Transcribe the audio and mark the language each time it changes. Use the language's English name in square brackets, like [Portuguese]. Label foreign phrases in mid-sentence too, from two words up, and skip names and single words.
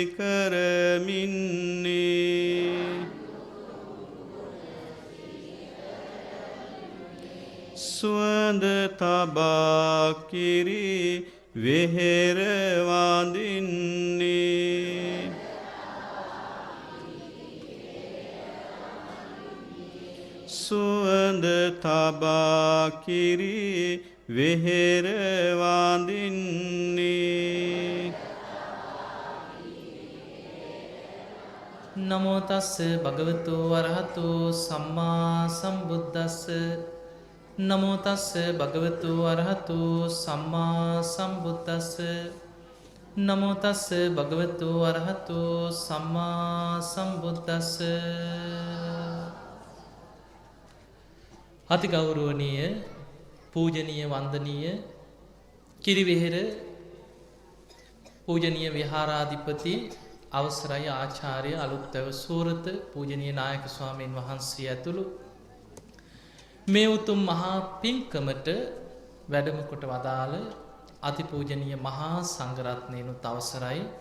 [Sinhala] කරමින්නේ සුවඳ තබා කිරි වෙහෙර වඳින්නේ සුවඳ තබා කිරි වෙහෙර වඳින්නේ [Pali] නමෝ තස්ස භගවතු වරහතු සම්මා සම්බුද්දස්ස නමෝ තස්ස භගවතු වරහතු සම්මා සම්බුද්දස්ස නමෝ තස්ස භගවතු වරහතු සම්මා සම්බුද්දස්ස [Sinhala] අතිගෞරවනීය පූජනීය වන්දනීය කිරිවෙහෙර පූජනීය විහාරාධිපති අවසරයි ආචාර්ය අලුත්දැව සූරත පූජනීය නායක ස්වාමීන් වහන්සේ ඇතුළු මේ උතුම් මහා පින්කමට වැඩම කොට වදාළ අතිපූජනීය මහා සංඝරත්නයනුත් අවසරයි